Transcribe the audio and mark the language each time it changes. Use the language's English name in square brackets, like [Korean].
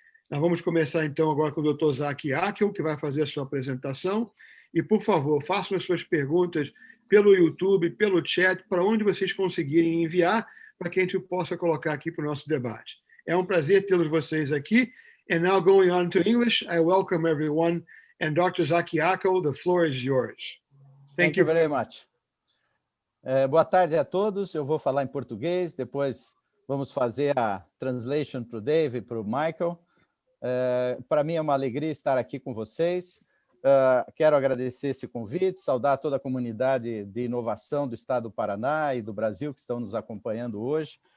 [Portuguese] Nós vamos começar, então, agora com o Dr. Zaki Akel, que vai fazer a sua apresentação. E, por favor, façam as suas perguntas pelo YouTube, pelo chat, para onde vocês conseguirem enviar, para que a gente possa colocar aqui para o nosso debate. É um prazer tê-los vocês aqui. [English] And now going on to English, I welcome everyone. And Dr. Zaki Akel, the floor is yours. Thank you very much. [Portuguese] Boa tarde a todos. Eu vou falar em português, depois vamos fazer a translation para o Dave e para o Michael. Para mim é uma alegria estar aqui com vocês. Quero agradecer esse convite, saudar toda a comunidade de inovação do Estado do Paraná e do Brasil que estão nos acompanhando hoje.